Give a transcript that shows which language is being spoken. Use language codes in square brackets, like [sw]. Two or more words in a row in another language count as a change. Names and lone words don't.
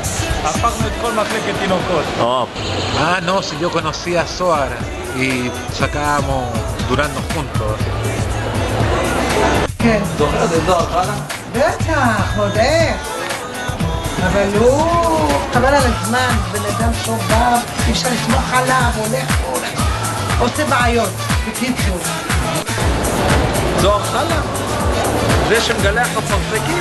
[he] הפכנו את כל מחלקת תינוקות. [es] no, si yo conocía a Zohar y sacábamos durando juntos. [he] כן. זוכרת את זוהר חלה? בטח, עוד איך. אבל הוא חבל על הזמן, בן אדם שובב, אי אפשר לסמוך עליו, הולך, עושה בעיות, בקיצור. זוהר חלה? זה שמגלח בפרסקים?